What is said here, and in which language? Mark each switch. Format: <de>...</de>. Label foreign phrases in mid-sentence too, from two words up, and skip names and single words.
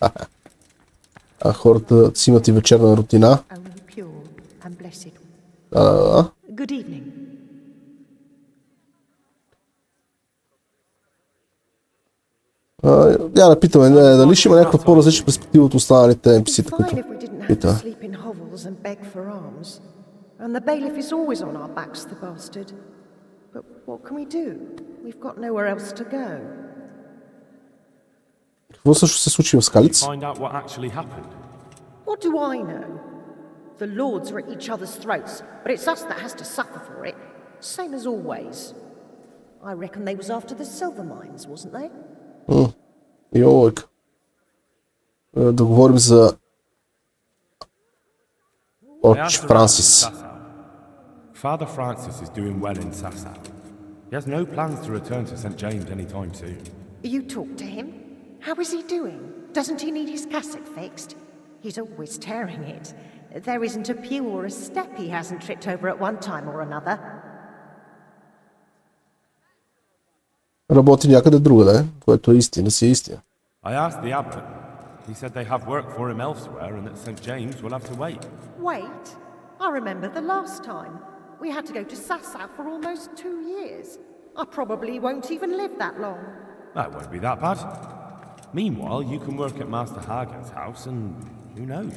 <bg>Хората си имат и вечерна рутина. Я да питаме, дали ще има някаква по-различна перспектива от останалите NPC-та, които питаме.</bg> <en>And the bailiff is always on our backs, the bastard. But what can we do? We've got nowhere else to go.</en> <bg>Какво също се случи в Скалиц?</bg> <en>Find out what actually happened. What do I know? The lords are at each other's throats, but it's us that has to suffer for it. Same as always. I reckon they was after the silver mines, wasn't they?</en> <bg>Йолък. Да говорим за Отч Франсис.</bg> <en>Father Francis is doing well in Sasau. He has no plans to return to St. James anytime soon. You talked to him? How is he doing? Doesn't he need his cassock fixed? He's always tearing it. There isn't a pew or a step he hasn't tripped over at one time or another.</en> <bg>Работи някъде другаде, което е истина си е истина.</bg> <en>I asked the abbot. He said they have work for him elsewhere and that St. James will have to wait. Wait? I remember the last time. We had to go to Sasau for almost 2 years. I probably won't even live that long. That won't be that bad. Meanwhile, you can work at Master Hagen's house and who knows?</en>